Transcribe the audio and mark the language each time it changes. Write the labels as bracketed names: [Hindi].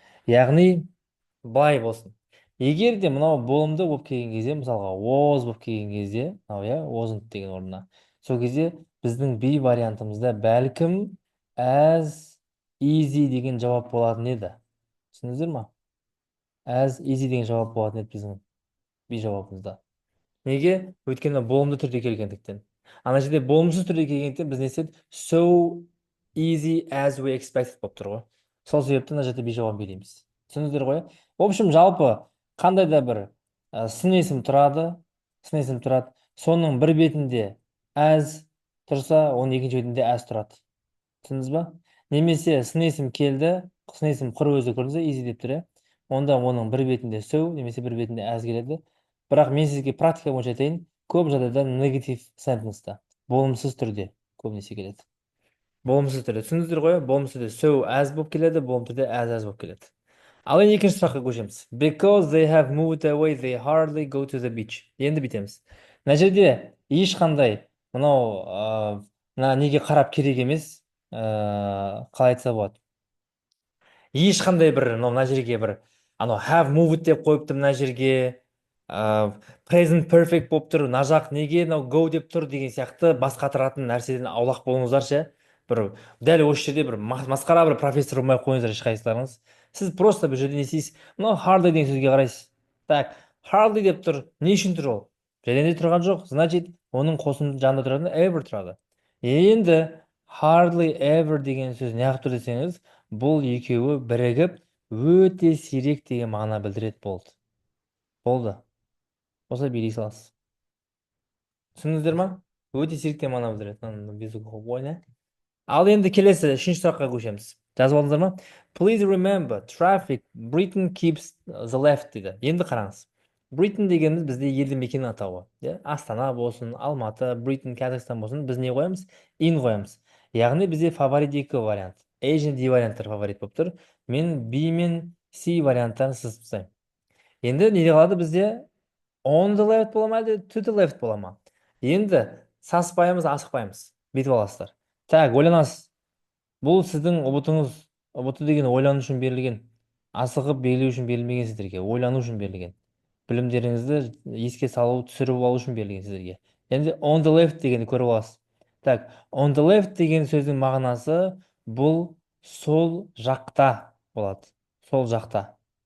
[Kazakh] Яғни, былай болсын. Егер де мынау болымды болып келген кезде, мысалға was болып келген кезде, wasn't деген орнына, сол кезде біздің be вариантымызда бәлкім as easy деген жауап болатын еді. Түсіндіңіздер ма? As easy деген жауап болатын еді біздің be жауабымызда. Неге? Өйткені болымды түрде келгендіктен. Ана жерде болымсыз түрде келгендіктен біз не істедік? [English] So easy as we expected [Kazakh] болып тұр ғой. Сол себепті мына жерде be жауабын береміз. Түсіндіңіздер ғой? [Russian] В общем, [Kazakh] жалпы қандай да бір сын есім тұрады. Соның бір бетінде as тұрса, оның екінші бетінде as тұрады. Түсіндіңіз ба? Немесе сын есім келді, сын есім құр өзі көрдіңіз ба, easy деп тұр, онда оның бір бетінде so, немесе бір бетінде as келеді. Бірақ мен сізге практика бойынша айтайын, көп жағдайда негатив сентенста, болымсыз түрде көбінесе келеді. Болымсыз түрде. Түсіндіңіздер ғой? Болымсыз түрде so as болып келеді, болымсыз түрде as болып келеді. Ал енді екінші сұраққа көшеміз. [English] Because they have moved away, they hardly go to the beach. [Kazakh] Енді бүйтеміз. Мына жерде ешқандай мынау мына неге қарап керек емес, қалай айтса болады. Ешқандай бір мына жерге бір анау have moved деп қойыпты, мына жерге present perfect болып тұр, мына жақ неге go деп тұр деген сияқты бас қатыратын нәрседен аулақ болыңыздаршы. Бір дәл осы жерде бір масқара бір профессор болмай қойыңыздар ешқайсыларыңыз. Сіз просто бұл жерде не істейсіз? Мынау hardly деген сөзге қарайсыз. Так, hardly деп тұр. Не үшін тұр ол? Жәленде тұрған жоқ. Значит, оның қосымды жанында тұратын ever тұрады. Енді hardly ever деген сөз неғып тұр десеңіз, бұл екеуі бірігіп өте сирек деген мағына білдіреді болды. Осылай билей саласыз. Түсіндіңіздер ма? Өте сирек деген мағына білдіреді. Ал енді келесі үшінші сұраққа көшеміз. Жазып алдыңыздар ма? [English] Please remember, traffic, Britain keeps the left дейді. [Kazakh] Енді қараңыз. Britain дегеніміз бізде елді мекен атауы. Астана болсын, Алматы, Britain, Казахстан болсын, біз не қоямыз? In қоямыз. Яғни бізде фаворит екі вариант. A және D варианттар фаворит болып тұр. Мен B мен C варианттарын сызып тастаймын. Енді не қалады бізде? [English] On the left [Kazakh] бола ма әлде [English] to the left [Kazakh] бола ма? Енді саспаймыз, асықпаймыз. Бүйтіп аласыздар. Так, ойланасыз. Бұл сіздің ұбытыңыз. Ұбыты деген ойлану үшін берілген. Асығып белгілеу үшін берілмеген сіздерге. Ойлану үшін берілген. Білімдеріңізді еске салу, түсіріп алу үшін берілген сіздерге. Енді [English] on the left [Kazakh] дегенді көріп аласыз. Так, on the left деген сөздің мағынасы бұл сол жақта болады. Сол жақта.